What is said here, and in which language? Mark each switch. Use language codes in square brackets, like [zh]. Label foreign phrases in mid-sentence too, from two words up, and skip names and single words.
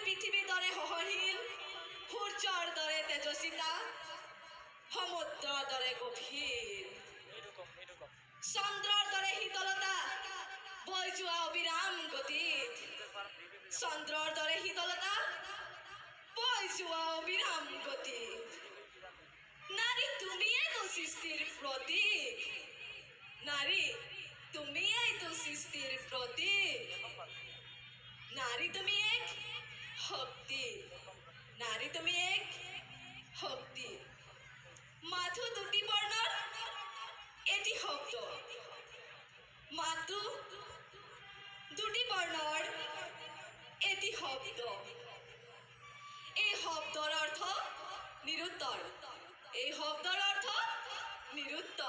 [as] পৃথিৱীৰ দৰে সহনশীল, সূৰ্যৰ দৰে তেজস্বিতা, সমুদ্ৰৰ দৰে গভীৰ, চন্দ্ৰৰ দৰে শীতলতা, বৈ যোৱা অবিৰাম গতিত, চন্দ্ৰৰ দৰে শীতলতা, বৈ যোৱা অবিৰাম গতিত। [bn] নারী তুমিই তো সৃষ্টির প্রতীক, নারী তুমিই তো সৃষ্টির প্রতীক, নারী তুমি এক শক্তি, নারী তুমি এক শক্তি। [as] মাথো দুটি বর্ণর এটি শব্দ, মাথো দুটি বর্ণর এটি শব্দ। এই শব্দৰ অৰ্থ নিৰুত্তৰ, এই শব্দৰ অৰ্থ নিৰুত্তৰ।